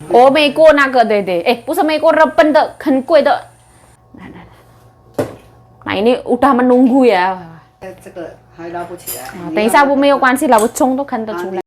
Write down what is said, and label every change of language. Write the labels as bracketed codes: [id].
[zh] 哦，美国那个对对，哎，不是美国，日本的很贵的。 [id] Nah ini udah menunggu ya. [zh] 这个还捞不起来。等一下我没有关系lah，我冲都看得出来。